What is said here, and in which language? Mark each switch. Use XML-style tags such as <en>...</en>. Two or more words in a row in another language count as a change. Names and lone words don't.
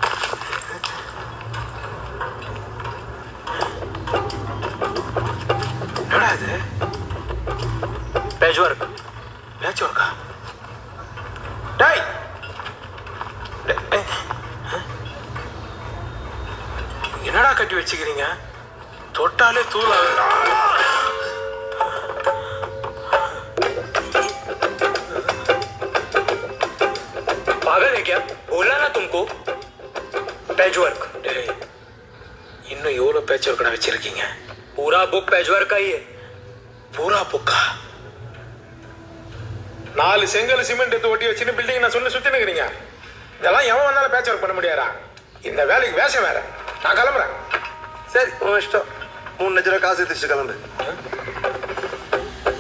<ta>என்னடா இது?</ta> <en>patch work. patch work?</en> <ta>டேய் என்னடா கட்டி வச்சுக்கிறீங்க? தொட்டாலே தூள் ஆகுது.</ta> <hi>पागल है क्या? बोला ना तुमको</hi> <en>patch work.</en> <ta>இன்னும் எவ்வளவு</ta> <en>patch work</en> <ta>வச்சிருக்கீங்க?</ta> <hi>पूरा बुक</hi> <en>patch work</en> <hi>का ही है.</hi> <ta>பூரா புக்கா? 4 செங்கல் சிமெண்ட் எடுத்து ஒட்டி வச்சுன்னு பில்டிங் நான் சொல்லி சுத்தி நிக்கிறீங்க. இதெல்லாம் எவன் வந்தாலும்</ta> <en>patch work</en> <ta>பண்ண முடியாதா? இந்த வேலைக்கு வேஷம் வேற. நான் கிளம்புறேன். சரி உன் இஷ்டம். 3 லட்ச ரூபா காசு எடுத்து கிளம்பு.</ta>